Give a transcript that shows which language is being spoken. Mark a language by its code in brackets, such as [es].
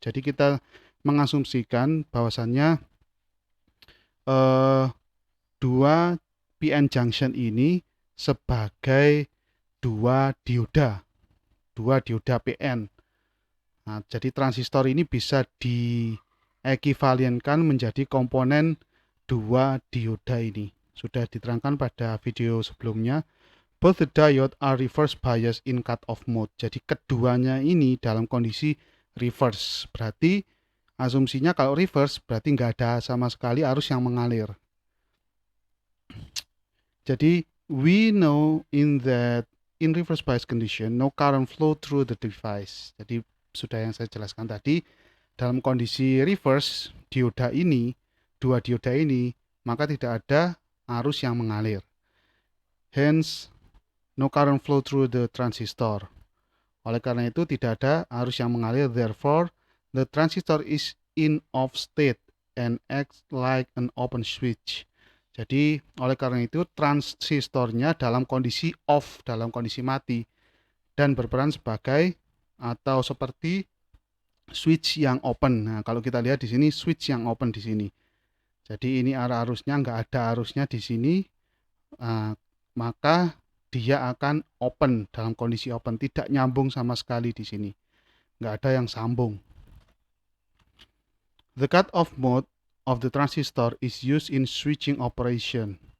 [id] Jadi kita mengasumsikan bahwasannya 2 PN junction ini sebagai dua dioda PN. Nah, jadi transistor ini bisa diekivalienkan menjadi komponen dua dioda ini. Sudah diterangkan pada video sebelumnya. [en] Both the diode are reverse bias in cut off mode. [id] Jadi keduanya ini dalam kondisi reverse. Berarti asumsinya kalau reverse berarti nggak ada sama sekali arus yang mengalir. Jadi [en] we know in reverse bias condition no current flow through the device. [id] Jadi sudah yang saya jelaskan tadi, dalam kondisi reverse dioda ini, dua dioda ini, maka tidak ada arus yang mengalir. [en] Hence no current flow through the transistor. [id] Oleh karena itu tidak ada arus yang mengalir, [en] therefore the transistor is in off state and acts like an open switch. [id] Jadi oleh karena itu transistornya dalam kondisi off, dalam kondisi mati, dan berperan sebagai atau seperti switch yang open. Nah, kalau kita lihat di sini switch yang open di sini. Jadi ini arah arusnya, nggak ada arusnya di sini, maka dia akan open, dalam kondisi open, tidak nyambung sama sekali di sini, nggak ada yang sambung. [en] The cut-off mode of the transistor is used in switching operation.